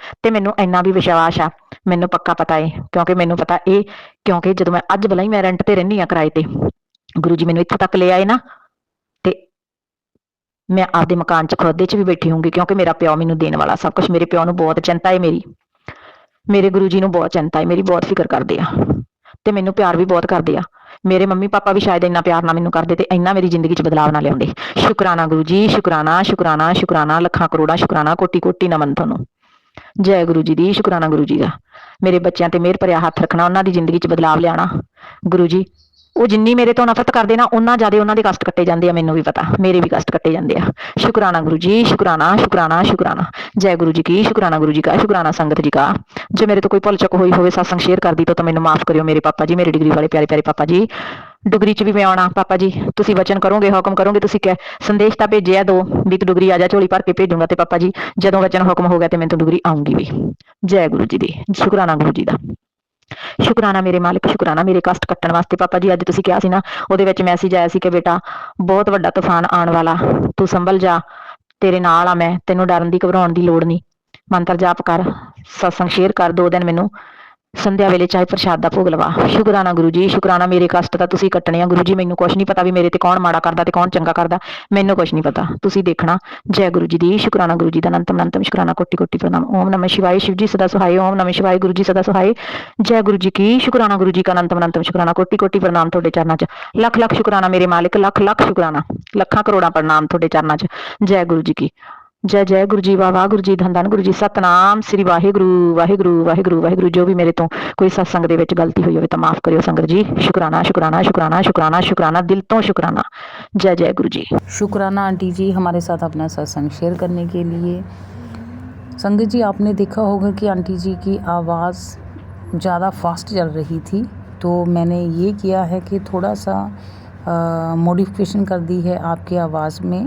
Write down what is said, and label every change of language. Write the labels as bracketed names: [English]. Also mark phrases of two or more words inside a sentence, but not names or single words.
[Punjabi] ਤੋ ਮੈਨੂੰ ਇੰਨਾ ਭੀ ਵਿਸ਼ਵਾਸ ਆ, ਮੈਨੂੰ ਪੱਕਾ ਪਤਾ ਹੈ, ਕਿਉਂਕਿ ਮੈਨੂੰ ਪਤਾ ਯੇ, ਕਿਉਂਕਿ ਜੋ ਮੈਂ ਅੱਜ ਭਲਾ ਹੀ ਮੈਂ ਰੈਂਟ ਤੇ ਰਹਿੰਦੀ ਹਾਂ ਕਿਰਾਏ ਤੇ, ਗੁਰੂ ਜੀ ਮੈਨੂੰ ਇੱਥੋਂ ਤੱਕ ਲੈ ਆਏ ਨਾ, ਤੇ ਮੈਂ ਆਪਦੇ ਮਕਾਨ 'ਚ ਖੁਦ 'ਚ ਭੀ ਬੈਠੀ ਹੋਊਂਗੀ, ਕਿਉਂਕਿ ਮੇਰਾ ਪਿਓ ਮੈਨੂੰ ਦੇਣੇ ਵਾਲਾ ਸਭ ਕੁਝ। ਮੇਰੇ ਪਿਓ ਨੂੰ ਬਹੁਤ ਚਿੰਤਾ ਹੈ ਮੇਰੀ, ਮੇਰੇ ਗੁਰੂ ਜੀ ਨੂੰ ਬਹੁਤ ਚਿੰਤਾ ਹੈ ਮੇਰੀ, ਬਹੁਤ ਫ਼ਿਕਰ ਕਰਤੇ ਆ ਤੇ ਮੈਨੂੰ ਪਿਆਰ ਭੀ ਬਹੁਤ ਕਰਤੇ ਆ। ਮੇਰੇ ਮੰਮੀ ਪਾਪਾ ਭੀ ਸ਼ਾਇਦ ਇੰਨਾ ਪਿਆਰ ਨਾ ਮੈਨੂੰ ਕਰਤੇ ਤੇ ਇੰਨਾ ਮੇਰੀ ਜ਼ਿੰਦਗੀ 'ਚ ਬਦਲਾਵ ਨਾ ਲਿਆਉਂਦੇ। ਸ਼ੁਕਰਾਨਾ ਗੁਰੂ ਜੀ, ਸ਼ੁਕਰਾਨਾ ਸ਼ੁਕਰਾਨਾ ਸ਼ੁਕਰਾਨਾ, ਲੱਖਾਂ ਕਰੋੜਾਂ ਸ਼ੁਕਰਾਨਾ, ਕੋਟਿ ਕੋਟਿ ਨਮਨ ਤੁਹਾਨੂੰ। ਜੈ ਗੁਰੂ ਜੀ ਦੀ, ਸ਼ੁਕਰਾਨਾ ਗੁਰੂ ਜੀ ਦਾ। ਮੇਰੇ ਬੱਚਿਆਂ ਤੇ ਮਿਹਰ ਭਰਿਆ ਹੱਥ ਰੱਖਣਾ, ਉਨ੍ਹਾਂ ਦੀ ਜ਼ਿੰਦਗੀ 'ਚ ਬਦਲਾਵ ਲਿਆਣਾ। गुरु जी ਉਹ ਜਿੰਨੀ ਮੇਰੇ ਤੋਂ ਨਫ਼ਰਤ ਕਰਦੇ ਨਾ, ਉਹਨਾਂ ਜ਼ਿਆਦਾ ਉਹਨਾਂ ਦੇ ਕਸ਼ਟ ਕੱਟੇ ਜਾਂਦੇ ਆ। ਮੈਨੂੰ ਵੀ ਪਤਾ, ਮੇਰੇ ਵੀ ਕਸ਼ਟ ਕੱਟੇ ਜਾਂਦੇ ਆ। ਸ਼ੁਕਰਾਨਾ ਗੁਰੂ ਜੀ, ਸ਼ੁਕਰਾਨਾ ਸ਼ੁਕਰਾਨਾ ਸ਼ੁਕਰਾਨਾ। [Hindi] जय गुरु जी की, शुकराना गुरु जी का, शुकराना संगत जी का। [Punjabi] ਜੋ ਮੇਰੇ ਤੋ ਕੋਈ ਭੁੱਲ ਚੁੱਕ ਹੋਈ ਹੋਵੇ ਸਤਿਸੰਗ ਸ਼ੇਅਰ ਕਰ ਦੀ ਤੋ ਮੈਨੂੰ ਮਾਫ਼ ਕਰਿਓ ਮੇਰੇ ਪਾਪਾ ਜੀ, ਮੇਰੇ ਡਿਗਰੀ ਵਾਲੇ ਪਿਆਰੇ ਪਿਆਰੇ ਪਾਪਾ ਜੀ। ਡੁਗਰੀ ਚ ਭੀ ਮੈਂ ਆਣਾ ਪਾਪਾ ਜੀ, ਤੁਸੀ ਵਚਨ ਕਰੋਗੇ, ਹੁਕਮ ਕਰੋਗੇ, ਤੁਸੀ ਕਿਆ ਸੰਦੇਸ਼ ਤੋ ਭੇਜੇ ਦੋ ਭੀ ਤੂ ਡੁਗਰੀ ਆ ਜਾ, ਝੋਲੀ ਭਰ ਕੇ ਭੇਜੂੰਗਾ। ਤੇ ਪਾਪਾ ਜੀ ਜਦੋਂ ਵਚਨ ਹੁਕਮ ਹੋ ਗਿਆ ਤੋ ਮੈਂ ਤੋ ਡੁਗਰੀ ਆਊਂਗੀ ਭੀ। ਜੈ ਗੁਰੂ ਜੀ ਦੀ, ਸ਼ੁਕਰਾਨਾ ਗੁਰੂ ਜੀ ਕਾ। ਸ਼ੁਕਰਾਨਾ ਮੇਰੇ ਮਾਲਕ, ਸ਼ੁਕਰਾਨਾ ਮੇਰੇ ਕਸ਼ਟ ਕੱਟਣ ਵਾਸਤੇ। ਪਾਪਾ ਜੀ ਅੱਜ ਤੁਸੀਂ ਕਹਾ ਸੀ ਨਾ, ਉਹਦੇ ਵਿੱਚ ਮੈਸੇਜ ਆਇਆ ਸੀ ਕਿ ਬੇਟਾ ਬਹੁਤ ਵੱਡਾ ਤੂਫ਼ਾਨ ਆਣੇ ਵਾਲਾ, ਤੂ ਸੰਭਲ ਜਾ, ਤੇਰੇ ਨਾਲ ਆ ਮੈਂ, ਤੈਨੂੰ ਡਰਨ ਦੀ ਘਬਰਾਉਣ ਦੀ ਲੋੜ ਨਹੀਂ। ਮੰਤਰ ਜਾਪ ਕਰ, ਸਤਿਸੰਗ ਸ਼ੇਅਰ ਕਰ, 2 ਦਿਨ ਮੈਨੂੰ ਸੰਧਿਆ ਵੇਲੇ ਚਾਹੇ ਪ੍ਰਸਾਦ ਦਾ ਭੋਗ ਲਵਾ। ਸ਼ੁਕਰਾਨਾ ਗੁਰੂ ਜੀ, ਸ਼ੁਕਰਾਨਾ ਮੇਰੇ ਕਸ਼ਟ ਤਾਂ ਤੁਸੀਂ ਕੱਟਣੇ ਆ ਗੁਰੂ ਜੀ। ਮੈਨੂੰ ਕੁਝ ਨਹੀਂ ਪਤਾ ਭੀ ਮੇਰੇ ਤੇ ਕੌਣ ਮਾੜਾ ਕਰਦਾ ਤੇ ਕੌਣ ਚੰਗਾ ਕਰਦਾ, ਮੈਨੂੰ ਕੁਝ ਨਹੀਂ ਪਤਾ, ਤੁਸੀਂ ਦੇਖਣਾ। ਜੈ ਗੁਰੂ ਜੀ ਦੀ, ਸ਼ੁਕਰਾਨਾ ਗੁਰੂ ਜੀ ਦਾ ਅਨੰਤਮ ਅਨੰਤਮ ਸ਼ੁਕਰਾਨਾ, ਕੋਟਿ ਕੋਟਿ ਪ੍ਰਣਾਮ। [Sanskrit] ओम नमः शिवाय, [Hindi] शिव जी सदा सहाय। [Sanskrit] ओम नमः शिवाय, [Hindi] गुरु जी सदा सहाय। जय गुरु जी की, शुकराना गुरु जी का अनंतम अनंतम शुकराना, [Punjabi] ਕੋਟਿ ਕੋਟਿ ਪ੍ਰਣਾਮ ਤੁਹਾਡੇ ਚਰਨਾਂ ਚ। ਲੱਖ ਲੱਖ ਸ਼ੁਕਰਾਨਾ ਮੇਰੇ ਮਾਲਕ, ਲੱਖ ਲੱਖ ਸ਼ੁਕਰਾਨਾ, ਲੱਖਾਂ ਕਰੋੜਾਂ ਪ੍ਰਣਾਮ ਤੁਹਾਡੇ ਚਰਨਾਂ ਚ। ਜੈ ਗੁਰੂ ਜੀ ਕੀ, ਜੈ ਜੈ ਗੁਰੂ ਜੀ, ਵਾਹ ਵਾਹ ਗੁਰੂ ਜੀ, ਧੰਨ ਧੰਨ ਗੁਰੂ ਜੀ, ਸਤਿਨਾਮ ਸ੍ਰੀ ਵਾਹਿਗੁਰੂ ਵਾਹਿਗੁਰੂ ਵਾਹਿਗੁਰੂ ਵਾਹਿਗੁਰੂ। ਜੋ ਭੀ ਮੇਰੇ ਤੋ ਕੋਈ ਸਤਿਸੰਗ ਦੇ ਵਿਚ ਗਲਤੀ ਹੋਈ ਹੋਵੇ ਤੋ ਮਾਫ਼ ਕਰਿਓ ਸੰਗਤ ਜੀ। ਸ਼ੁਕਰਾਨਾ ਸ਼ੁਕਰਾਨਾ ਸ਼ੁਕਰਾਨਾ ਸ਼ੁਕਰਾਨਾ ਸ਼ੁਕਰਾਨਾ, ਦਿਲ ਤੋ ਸ਼ੁਕਰਾਨਾ। ਜੈ ਜੈ ਗੁਰੂ ਜੀ। [Hindi] शुक्राना आंटी जी हमारे साथ अपना सत्संग शेयर करने के लिए। संगत जी आपने देखा होगा कि आंटी जी की आवाज़ ज़्यादा फास्ट चल रही थी, तो मैंने ये किया है कि थोड़ा सा मॉडिफिकेशन कर दी है आपकी आवाज़ में।